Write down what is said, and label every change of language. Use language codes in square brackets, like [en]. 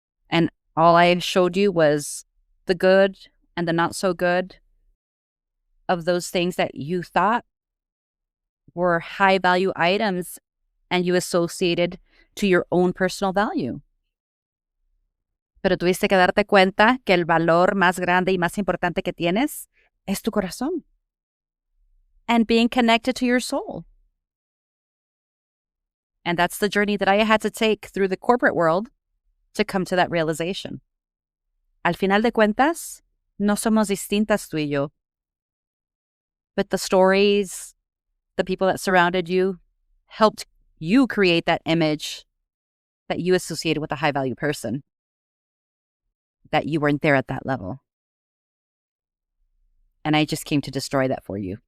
[en] And all I showed you was the good and the not so good of those things that you thought were high value items and you associated to your own personal value. [es] Pero tuviste que darte cuenta que el valor más grande y más importante que tienes es tu corazón. [en] And being connected to your soul. And that's the journey that I had to take through the corporate world to come to that realization. [es] Al final de cuentas, no somos distintas tú y yo. [en] But the stories, the people that surrounded you, helped you create that image that you associated with a high-value person. That you weren't there at that level. And I just came to destroy that for you.